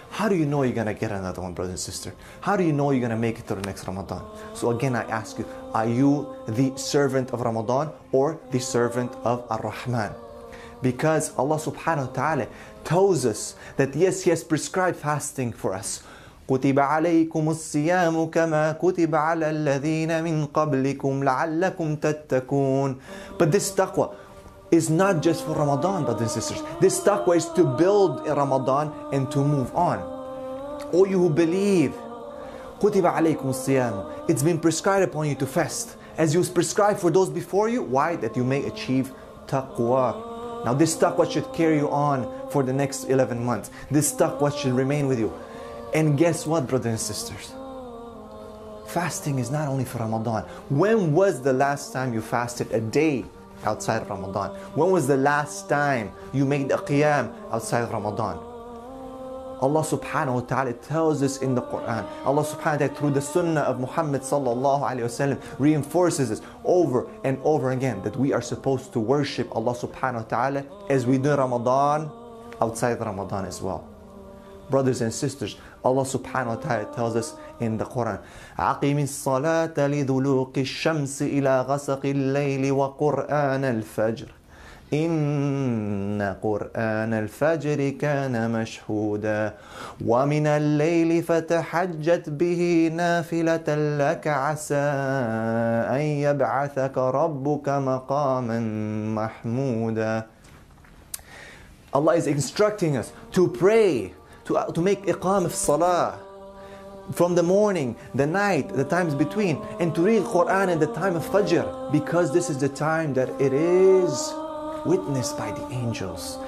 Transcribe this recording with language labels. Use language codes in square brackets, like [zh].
[en] How do you know you're going to get another one, brother and sister? How do you know you're going to make it to the next Ramadan? So again, I ask you, are you the servant of Ramadan or the servant of Ar-Rahman? Because Allah subhanahu wa ta'ala tells us that yes, He has prescribed fasting for us. [ar] كتب عليكم الصيام كما كتب على الذين من قبلكم لعلكم تتقون. [en] But this taqwa is not just for Ramadan, brothers and sisters. This taqwa is to build in Ramadan and to move on. All you who believe, [ar] كتب عليكم الصيام. [en] It's been prescribed upon you to fast, as you prescribed for those before you. Why? That you may achieve taqwa. Now this taqwa should carry you on for the next 11 months. This taqwa should remain with you. And guess what, brothers and sisters? Fasting is not only for Ramadan. When was the last time you fasted a day outside of Ramadan? When was the last time you made a qiyam outside of Ramadan? Allah subhanahu wa ta'ala tells us in the Quran. Allah subhanahu wa ta'ala through the sunnah of Muhammad sallallahu alayhi wasallam reinforces us over and over again that we are supposed to worship Allah subhanahu wa ta'ala as we do Ramadan, outside Ramadan as well. Brothers and sisters, Allah subhanahu wa ta'ala tells us in the Quran, [ar] أَقِمِ الصَّلَاةَ لِذُلُوقِ الشَّمْسِ إِلَى غَسَقِ اللَّيْلِ وَقُرْآنَ الْفَجْرِ إِنَّ قُرْآنَ الْفَجْرِ كَانَ مَشْهُودًا وَمِنَ اللَّيْلِ فَتَحَجَّتْ بِهِ نَافِلَةً لَكَ عَسَىٰ أَن يَبْعَثَكَ رَبُّكَ مَقَامًا مَحْمُودًا. [en] Allah is instructing us to pray, to make iqam of salah from the morning, the night, the times between, and to read Quran in the time of Fajr, because this is the time that it is witnessed by the angels.